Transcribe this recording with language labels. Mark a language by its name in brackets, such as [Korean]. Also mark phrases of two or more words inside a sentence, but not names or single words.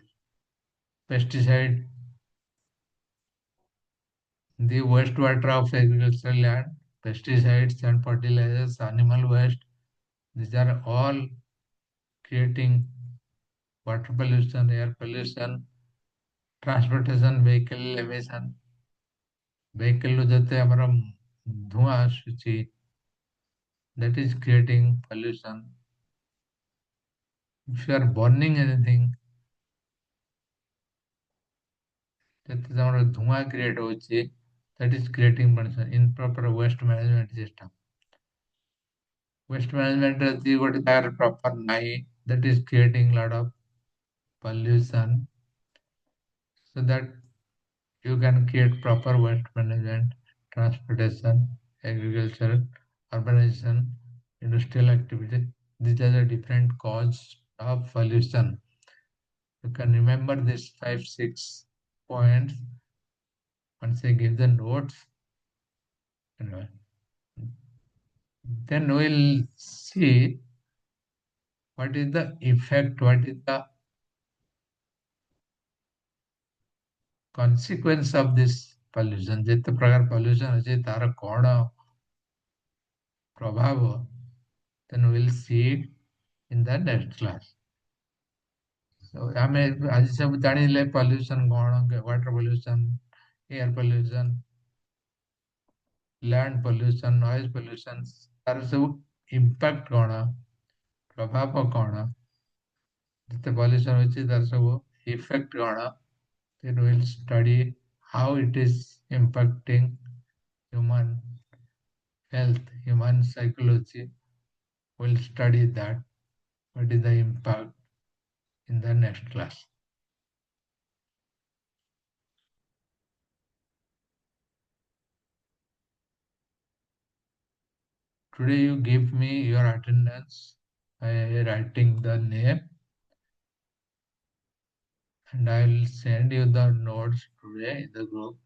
[English] Pesticide, the wastewater of agricultural land, pesticides and fertilizers, animal waste, these are all creating water pollution, air pollution, transportation, vehicle emission. [Odia] Vehicle ରୁ ଯେତେ ଆମର ଧୂଆଁ ଆସୁଛି [English] that is creating pollution. If you are burning anything, that is our [Odia] धुआं create होची, [English] that is creating pollution. Improper waste management system. Waste management [Odia] ଅଛି ଗୋଟେ ଜାଗାରେ proper ନାହିଁ, [English] that is creating lot of pollution. So that you can create proper waste management, transportation, agriculture, urbanization, industrial activity. These are the different causes of pollution. You can remember these 5 6 points once I give the notes. And then we'll see what is the effect, what is the consequence of this pollution. [Odia] ଯେତେ ପ୍ରକାର pollution ଅଛି ତାର କ'ଣ ପ୍ରଭାବ, [English] then we'll see it in the next class. [Odia] So ଆମେ ଆଜି ସବୁ ଜାଣିଲେ pollution କ'ଣ, [English] water pollution, air pollution, land pollution, noise pollution, [Odia] ତାର ସବୁ impact କ'ଣ, ପ୍ରଭାବ କ'ଣ, ଯେତେ pollution ଅଛି ତାର ସବୁ effect କ'ଣ. [English] Then we'll study how it is impacting human health, human psychology. We'll study that. What is the impact in the next class. Today you give me your attendance by writing the name, and I will send you the notes today in the group.